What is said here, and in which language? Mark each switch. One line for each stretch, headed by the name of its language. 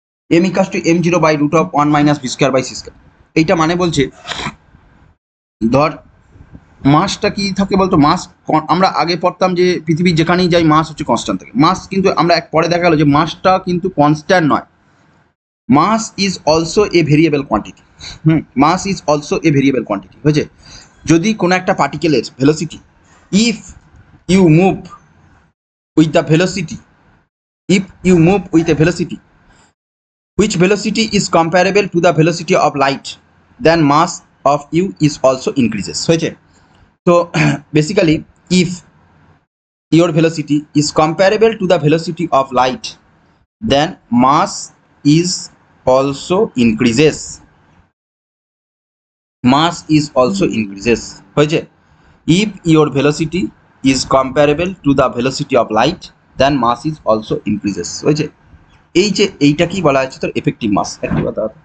Bangla: M ইকাস two M zero by root of 1 minus V square by C square. এইটা মানে বলছে ধর মাসটা কি থাকে বলতো, মাস আমরা আগে পড়তাম যে পৃথিবীর যেখানেই যাই মাস হচ্ছে কনস্ট্যান্ট থাকে। মাস কিন্তু আমরা এক পরে দেখা গেলো যে মাসটা কিন্তু কনস্ট্যান্ট নয়,
English: Mass is also a variable quantity. Mass is also a variable quantity, হয়েছে?
Bangla: যদি কোনো একটা পার্টিকেলের velocity,
English: If you move with the velocity, if you move with a velocity which velocity is comparable to the velocity of light, then mass of you is also increases, হয়েছে? তো basically if your velocity is comparable to the velocity of light, then mass is also increases, mass is also increases, হয়েছে? if your velocity is comparable to the velocity of light, then mass is also increases, হয়েছে?
Bangla: এই যে এইটা কি বলা হচ্ছে তোর effective মাস, একটা কথা।